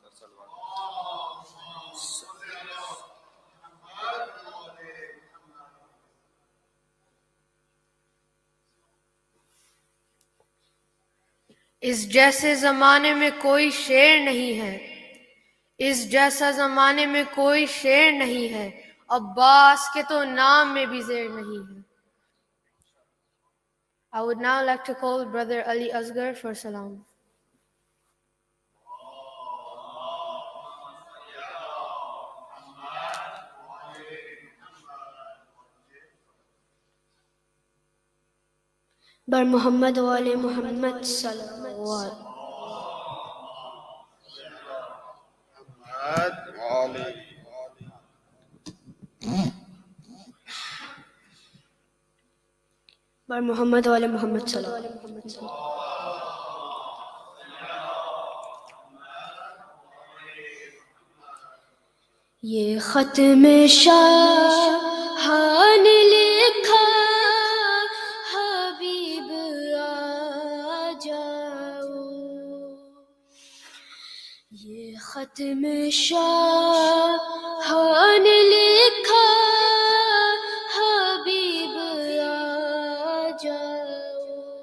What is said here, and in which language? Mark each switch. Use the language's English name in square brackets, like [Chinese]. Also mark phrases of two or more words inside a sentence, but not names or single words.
[Urdu] اس جیسے زمانے میں کوئی شعر نہیں ہے، اس جیسا زمانے میں کوئی شعر نہیں ہے، عباس کے تو نام میں بھی زیر نہیں ہے. [English] I would now like to call Brother Ali Asghar for salam. [Persian] بر محمد و آل محمد صلوات. بر محمد و آل محمد صلوات. [Urdu] یہ خط میں شاہ نے لکھا حبیب آ جاؤ، یہ خط میں شاہ نے لکھا حبیب آ جاؤ.